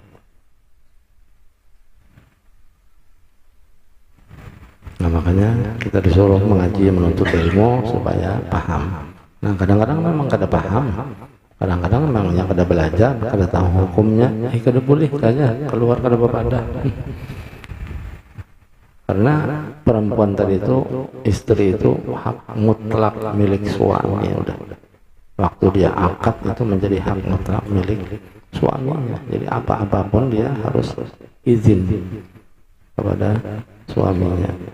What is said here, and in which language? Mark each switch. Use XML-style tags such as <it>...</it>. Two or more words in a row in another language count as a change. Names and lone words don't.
<id>Nah, makanya kita disuruh mengaji menuntut ilmu supaya paham.</id> <bjn>Nah, kadang-kadang memang kada paham. Kadang-kadang memang yang kada belajar, kada tahu hukumnya, kada boleh kayaknya keluar kada bepadah.</bjn> <id>Karena perempuan tadi itu, istri itu hak mutlak milik suami udah. Waktu dia akad itu menjadi hak mutlak milik suaminya. Jadi apa-apapun dia harus izin kepada suaminya.</id>